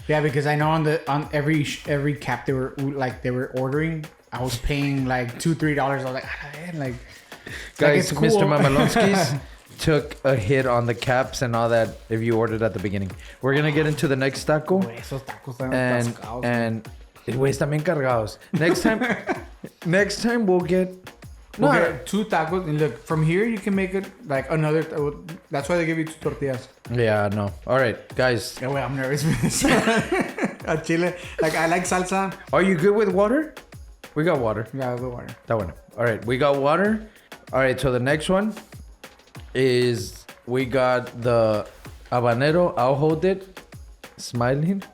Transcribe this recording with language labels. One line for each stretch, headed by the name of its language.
English: Yeah, because I know on every cap they were ordering, I was paying like $2-3. I was like, guys, like, cool. Mr. Mamalonskis took a hit on the caps and all that if you ordered at the beginning. We're gonna get into the next taco.
Spanish: Esos tacos están
English: and
Spanish: güey, están bien cargados.
English: Next time we'll get 2 tacos. And look, from here you can make it like another. That's why they give you 2 tortillas. Yeah, no. All right, guys. Yeah, wait, I'm nervous for this. At Chile, like I like salsa. Are you good with water? We got water. Yeah, I'll go water. That one. All right, we got water. All right, so the next one is we got the habanero. I'll hold it. Smiling.